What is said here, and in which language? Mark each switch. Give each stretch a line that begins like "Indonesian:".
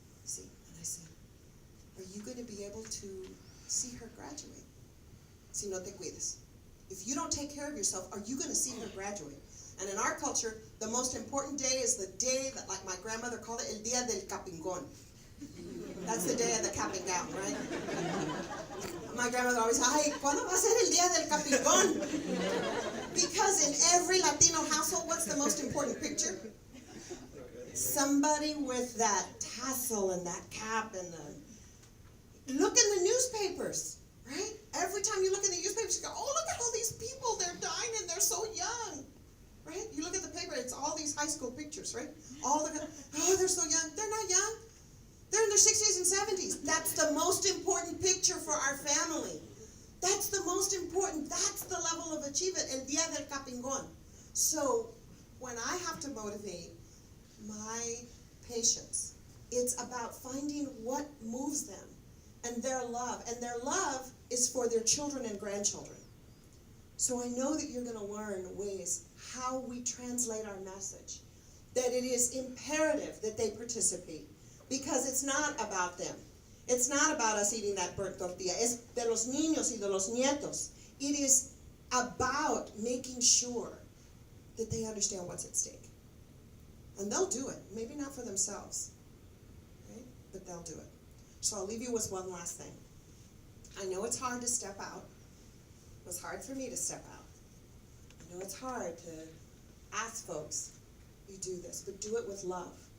English: See, and I said, are you going to be able to see her graduate?
Spanish: Si no te cuides.
English: If you don't take care of yourself, are you going to see her graduate? And in our culture, the most important day is the day that, like my grandmother called it,
Spanish: el día del capingón.
English: That's the day of the capping gown, right? My grandmother always said,
Spanish: ay, ¿cuándo va a ser el día del capingón?
English: Because in every Latino household, what's the most important picture? Somebody with that tassel and that cap and the... Look in the newspapers, right? Every time you look in the newspapers, you go, oh, look at all these people. They're dying and they're so young, right? You look at the paper, it's all these high school pictures, right? Oh, they're so young. They're not young. They're in their 60s and 70s. That's the most important picture for our family. That's the most important. That's the level of achievement.
Spanish: El día del capingón.
English: So when I have to motivate my patients, it's about finding what moves them and their love. And their love is for their children and grandchildren. So I know that you're going to learn ways how we translate our message, that it is imperative that they participate, because it's not about them. It's not about us eating that burnt tortilla.
Spanish: Es de los niños y de los nietos.
English: It is about making sure that they understand what's at stake. And they'll do it. Maybe not for themselves, right? But they'll do it. So I'll leave you with one last thing. I know it's hard to step out. It was hard for me to step out. I know it's hard to ask folks, you do this, but do it with love.